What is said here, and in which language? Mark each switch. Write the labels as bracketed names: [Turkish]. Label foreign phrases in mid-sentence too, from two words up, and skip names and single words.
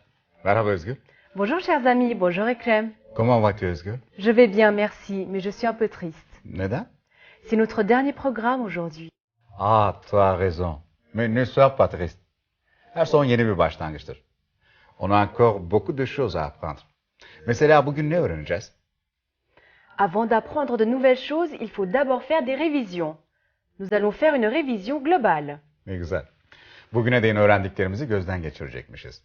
[Turkish] Merhaba Özgür. [French] Bonjour chers amis, bonjour Ekrem. Comment vas-tu Özgür? Je vais bien, merci, mais je suis un peu triste. [Turkish] Neden? [French] C'est notre dernier programme aujourd'hui. Ah, tu as raison. Mais ne sois pas triste. [Turkish] Her son yeni bir başlangıçtır. [French] On a encore beaucoup de choses à apprendre. [Turkish] Mesela bugün ne öğreneceğiz? [French] Avant d'apprendre de nouvelles choses, il faut d'abord faire des révisions. Nous allons faire une révision globale. [Turkish] Ne güzel. Bugüne değin öğrendiklerimizi gözden geçirecekmişiz.